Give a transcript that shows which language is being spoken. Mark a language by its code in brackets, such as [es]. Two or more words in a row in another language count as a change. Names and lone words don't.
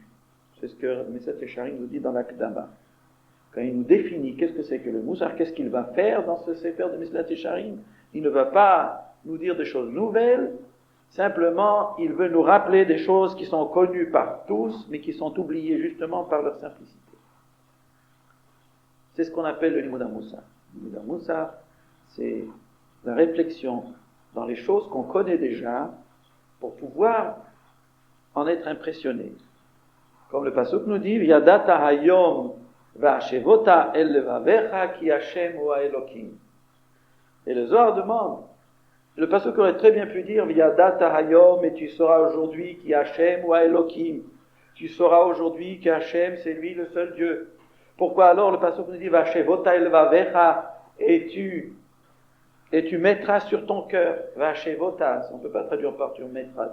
[fr] C'est ce que Mesat Yesharim nous dit dans l'Akdama. Quand il nous définit qu'est-ce que c'est que le Moussar, qu'est-ce qu'il va faire dans ce Sefer de Mesat Yesharim, il ne va pas nous dire des choses nouvelles, simplement il veut nous rappeler des choses qui sont connues par tous, mais qui sont oubliées justement par leur simplicité. C'est ce qu'on appelle le [he] לימוד המוסר. [fr] Le [he] לימוד המוסר, [fr] c'est la réflexion dans les choses qu'on connaît déjà pour pouvoir en être impressionné. Comme le pasuk nous dit, [he] ידעת היום והשבות אל לבבך כי השם הוא אלוקים. [fr] Et le Zohar demande, le pasuk aurait très bien pu dire, [he] ידעת היום, [fr] et tu sauras aujourd'hui [he] כי השם הוא אלוקים. [fr] Tu sauras aujourd'hui que Hashem, c'est lui le seul Dieu. Pourquoi alors le pasuk nous dit, [he] והשבות אל לבבך, [fr] et tu mettras sur ton cœur, va'ashevota, on ne peut pas traduire par tu mettras.